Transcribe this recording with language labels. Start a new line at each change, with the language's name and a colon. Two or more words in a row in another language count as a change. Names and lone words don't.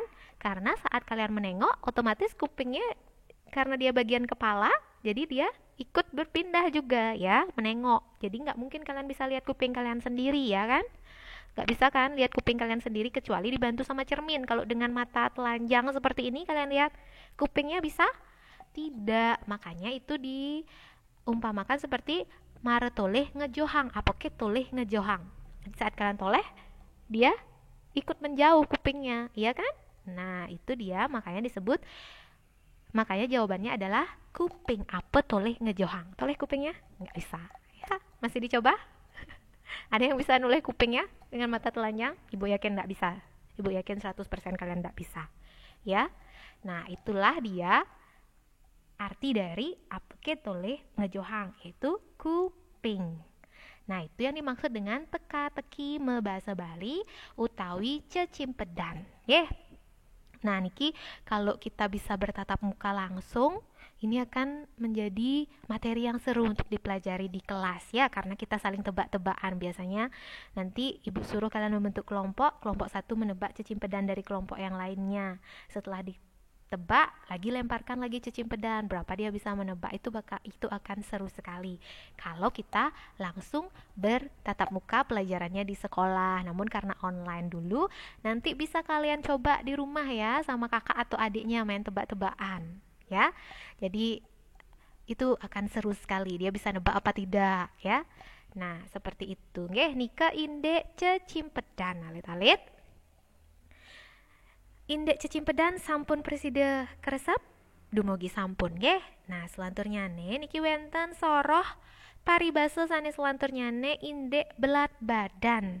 Indonesian: Karena saat kalian menengok, otomatis kupingnya karena dia bagian kepala, jadi dia ikut berpindah juga ya, menengok. Jadi gak mungkin kalian bisa lihat kuping kalian sendiri ya kan? Gak bisa kan lihat kuping kalian sendiri kecuali dibantu sama cermin. Kalau dengan mata telanjang seperti ini kalian lihat kupingnya bisa? Tidak. Makanya itu diumpamakan seperti
Balinese: mare toleh ngejohang. Apake toleh ngejohang.
Indonesian: Saat kalian toleh, dia ikut menjauh kupingnya, iya kan? Nah, itu dia makanya jawabannya adalah kuping. Apa
Balinese: toleh ngejohang?
Indonesian: Toleh kupingnya? Nggak bisa. Ya, masih dicoba? Ada yang bisa noleh kupingnya dengan mata telanjang? Ibu yakin nggak bisa. Ibu yakin 100% kalian nggak bisa. Ya. Nah, itulah dia arti dari
Balinese: apke toleh ngejohang,
Indonesian: yaitu kuping. Nah, itu yang dimaksud dengan teka-teki bahasa Bali
Balinese: utawi cecimpedan.
Indonesian: Nah, niki kalau kita bisa bertatap muka langsung, ini akan menjadi materi yang seru untuk dipelajari di kelas ya, karena kita saling tebak-tebakan. Biasanya nanti ibu suruh kalian membentuk kelompok satu menebak cecimpedan dari kelompok yang lainnya. Setelah ditebak, lagi lemparkan lagi cecimpedan, berapa dia bisa menebak, itu akan seru sekali kalau kita langsung bertatap muka pelajarannya di sekolah. Namun karena online dulu, nanti bisa kalian coba di rumah ya, sama kakak atau adiknya main tebak-tebakan ya. Jadi itu akan seru sekali, dia bisa nebak apa tidak ya. Nah, seperti itu
Balinese: nggih nika indek cecimpedan alit-alit. Indek cecimpedan sampun presida keresep dumugi sampun nggih. Nah, selanturnyane niki wenten soroh paribasa sanes selanturnyane indek belat badan.